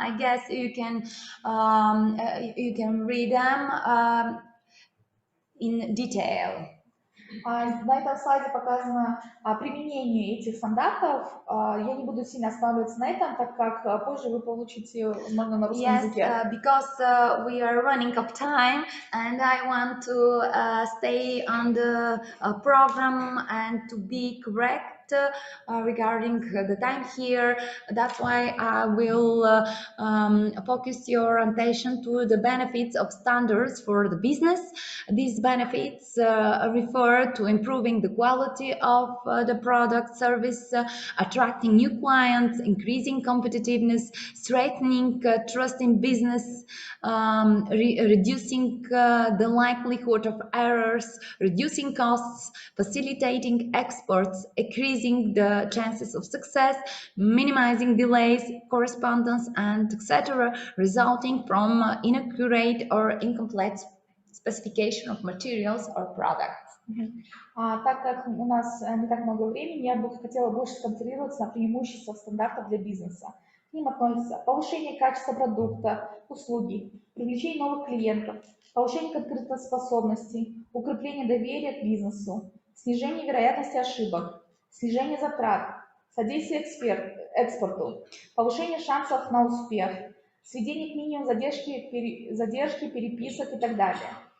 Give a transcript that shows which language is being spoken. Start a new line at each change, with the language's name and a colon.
English: I guess you can read them in detail.
Russian: На этом слайде показано применение этих стандартов. Я не буду сильно останавливаться на этом, так как позже вы получите, возможно, на русском языке.
English: Yes, because we are running out of time, and I want to stay on the program and to be correct regarding the time here. That's why I will focus your attention to the benefits of standards for the business. These benefits refer to improving the quality of the product service, attracting new clients, increasing competitiveness, strengthening trust in business, reducing the likelihood of errors, reducing costs, facilitating exports, increasing the chances of success, minimizing delays, correspondence, and etc., resulting from inaccurate or incomplete specification of materials or products.
Russian: Так как у нас не так много времени, я бы хотела больше сконцентрироваться на преимуществах стандартов для бизнеса. К ним относятся повышение качества продукта, услуги, привлечение новых клиентов, повышение конкурентоспособности, укрепление доверия к бизнесу, снижение вероятности ошибок, снижение затрат, содействие экспорту, повышение шансов на успех, сведение к минимуму задержки переписок и так далее.